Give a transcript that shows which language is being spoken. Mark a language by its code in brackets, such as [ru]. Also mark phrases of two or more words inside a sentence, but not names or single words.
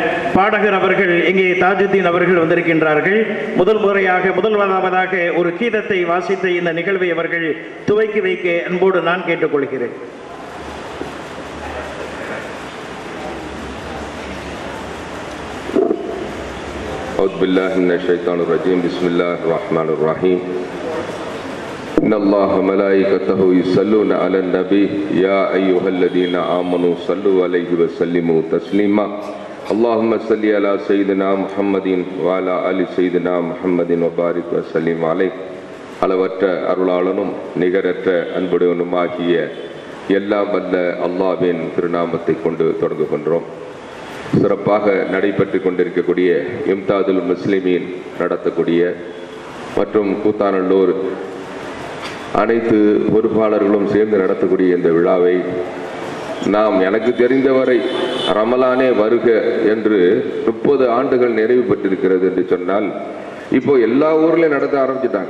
[ta] பாடகர் அவர்கள் இங்கே தாஜுத்தீன் அவர்கள் வந்திருக்கின்றார்கள். முதலாவதாக ஒரு கீதத்தை வாசித்த இந்த நிகழ்வை அவர்கள் துவக்கி வைக்க அன்போடு நான் கேட்டுக்கொள்கிறேன். [ar] أعوذ بالله من الشيطان الرجيم بسم الله الرحمن الرحيم إن الله وملائكته يصلون على النبي يا أيها الذين آمنوا صلوا عليه وسلموا تسليما اللهم صل على سيدنا محمد وعلى آل سيدنا محمد وبارك وسلم عليه. [ta] அளவற்ற அருளாளனும் நிகரற்ற அன்புடையவனுமாகிய எல்லாம் வல்ல அல்லாஹ்வின் திருநாமத்தை கொண்டு தொடங்குகின்றோம். சிறப்பாக நடைபெற்று கொண்டிருக்கக்கூடிய இம்தாதுல் முஸ்லிமீன் நடத்தக்கூடிய மற்றும் கூத்தாநல்லூர் அனைத்து பொறுப்பாளர்களும் சேர்ந்து நடத்தக்கூடிய இந்த விழாவை நாம் எனக்கு தெரிந்தவரை ரமலானே வருக என்று 30 ஆண்டுகள் நிறைவு பெற்றிருக்கிறது என்று சொன்னால், இப்போ எல்லா ஊர்லையும் நடத்த ஆரம்பிச்சிட்டாங்க.